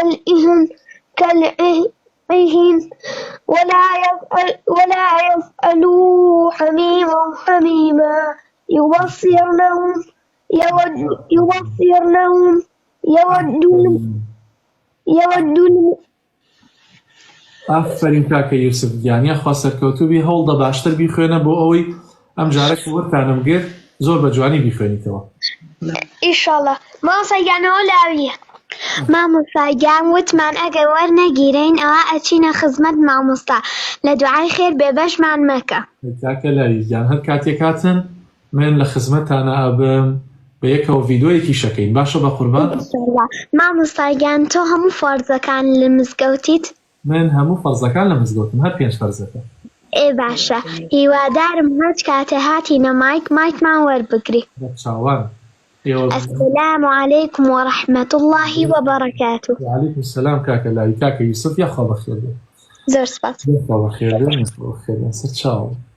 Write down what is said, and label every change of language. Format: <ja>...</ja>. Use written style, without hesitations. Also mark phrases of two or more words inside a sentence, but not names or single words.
<ar>كالعهن ولا يسأل حميم حميما يبصرنهم يود</ar> <ckb>ئافرین کاکە یوسف گیانە خوا سەرکەوتوبی هەوڵدە باشتر بیخوێنە بۆ ئەوەی ئەم جارێک وەرتانم گرت زۆر بە جوانی بیخوێنیتەوە. ئیشەڵڵا مامۆستاگیانەوە لاویە. مامۆستاگیان وتمان ئەگەر وەرنەگیرین ئەوە ئەچینە خزمەت مامۆستا لە دوعای خێر بێبەشمان مەکە. کاکە لاویگیان هەر کاتێک هاتن من لە خزمەتانە ئەبم بە یەکەوە ڤیدۆیەکی شەکەین باشە بە قوربان؟ مامۆستاگیان تۆ هەموو فەرزەکان لە مزگەوتیت؟ من هەموو فەرزەکان لە مزگەوتم هەر 5 فەرزەکە. باشە هیوادارم هەچ کاتێ هاتینە مایکمان وەربگری. چاوان.</ckb> <ar>السلام عليكم ورحمة الله وبركاته. وعليكم السلام</ar> <ckb>كاكا لاوی کاکە یوسف یاخوا بەخێر بێ. زۆر سپاس. بەخێر بێ.</ckb>